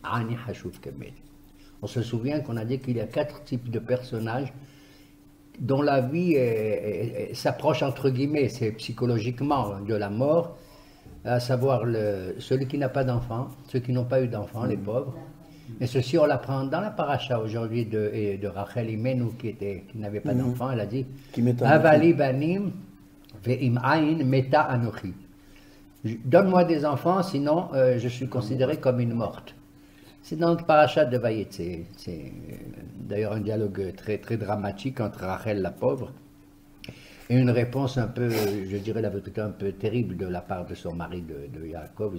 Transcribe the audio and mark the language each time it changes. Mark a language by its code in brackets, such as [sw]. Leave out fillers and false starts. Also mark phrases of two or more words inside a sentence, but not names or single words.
[fr] On se souvient qu'on a dit qu'il y a 4 types de personnages dont la vie s'approche entre guillemets, c'est psychologiquement de la mort, à savoir celui qui n'a pas d'enfant, ceux qui n'ont pas eu d'enfant, les pauvres. Et ceci, on l'apprend dans la paracha aujourd'hui de Rachel Imenu qui n'avait pas d'enfant. Elle a dit [he] הבה לי בנים ואם אין מתה אנכי. [fr] Donne-moi des enfants, sinon je suis considérée comme une morte. C'est dans le paracha de Vayetze. C'est d'ailleurs un dialogue très, très dramatique entre Rachel la pauvre et une réponse un peu, je dirais la vérité, un peu terrible de la part de son mari de Yaakov.